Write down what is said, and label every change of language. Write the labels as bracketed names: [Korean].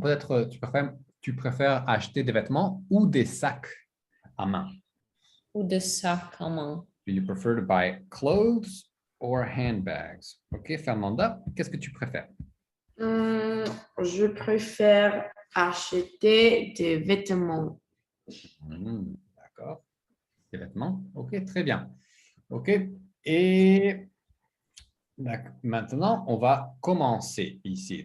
[French] Peut-être tu préfères acheter des vêtements ou des sacs à main. Ou de sacs à main? [English] Do you prefer to buy clothes or handbags? [French] OK, Fernanda, qu'est-ce que tu préfères? Je préfère acheter des vêtements. D'accord. Des vêtements. OK, très bien. OK. Et maintenant, on va commencer ici.